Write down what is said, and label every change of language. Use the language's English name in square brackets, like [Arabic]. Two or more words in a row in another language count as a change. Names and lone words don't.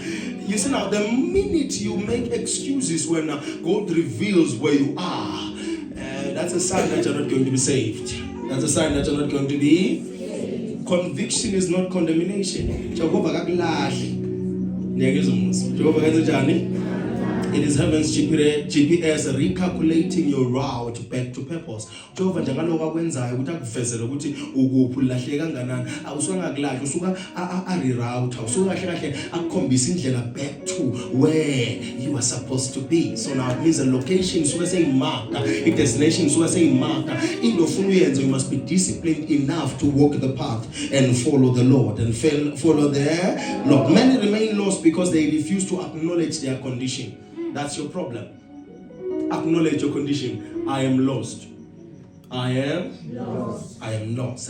[English] You see now, the minute you make excuses when God reveals where you are, that's a sign that you're not going to be saved. That's a sign that you're not going to be saved. Conviction is not condemnation. It is heaven's GPS recalculating your route back to purpose. [North Ndebele] Jehovah njalo kwenzayo ukuthi akuvezele ukuthi ukuphi lahleka kanganani awusangakulahle usuka reroute usuka kahle akukhombisa indlela back to where you are supposed to be. [English] So now it means the location [North Ndebele] usuka seyimarka, [English] the destination [North Ndebele] usuka seyimarka. Into ofuna uyenze, [English] you must be disciplined enough to walk the path and follow the Lord and follow their Lord. Many remain lost because they refuse to acknowledge their condition. That's your problem. Acknowledge your condition. I am lost. I am lost. I am lost.